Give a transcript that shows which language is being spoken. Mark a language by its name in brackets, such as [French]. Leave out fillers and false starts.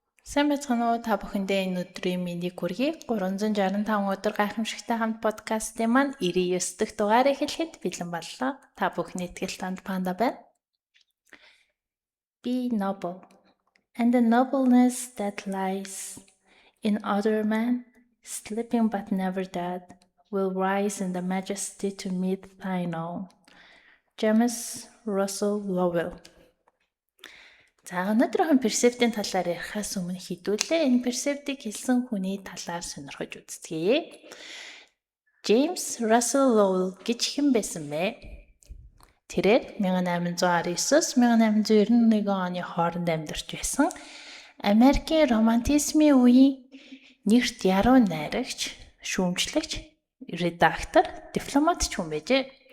[Mongolian] Сайн байцгаана уу та бүхэндээ энэ өдрийн мэндийг хүргэе. 365 өдөр гайхамшигтай хамт подкастын маань 99 дахь дугаарыг хэлэхэд бэлэн боллоо. Та бүхний итгэл танд панда байна. [English] Be noble. And the nobleness that lies in other men, sleeping but never dead, will rise in the majesty to meet thine own. James Russell Lowell. [Mongolian] За өнөөдрийн персептийн талаар ярихаас өмнө хэдүүлээ энэ персептийг хэлсэн хүний талаар сонирхож үзье. James Russell Lowell гэж хэн байсан бэ? Тэрээр 1819-1891 оны хооронд амьдарч байсан Америкийн романтизмын үеийн нэрт яруу найрагч, шүүмжлэгч, редактор, дипломат ч хүн байжээ.